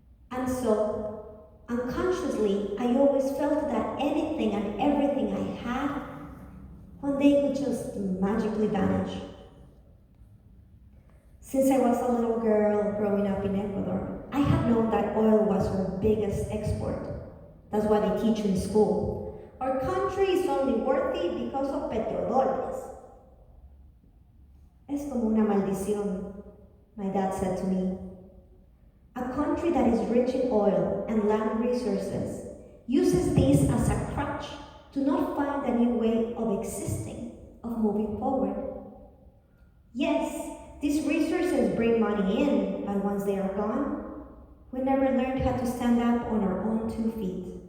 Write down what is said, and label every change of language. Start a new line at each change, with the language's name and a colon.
English: And so, unconsciously, I always felt that anything and everything I had, one day could just magically vanish. Since I was a little girl growing up in Ecuador, I had known that oil was our biggest export. That's what they teach you in school. Our country is only worthy because of petrodólares.
Spanish: Es como una maldición,
English: my dad said to me. country that is rich in oil and land resources, uses this as a crutch to not find a new way of existing, of moving forward. Yes, these resources bring money in, but once they are gone, we never learned how to stand up on our own 2 feet.